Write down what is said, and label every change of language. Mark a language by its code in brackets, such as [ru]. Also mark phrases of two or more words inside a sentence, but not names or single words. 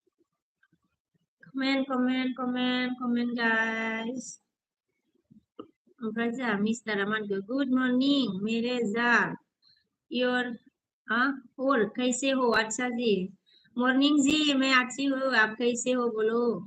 [en] comment guys [brx] ओमफ्राय जोंहा मिस्टार आमानखौ [en] good morning [hi] मेरे जार योर और कैसे हो अच्छा जी मॉर्निंग जी मैं अच्छी हूँ आप कैसे हो बोलो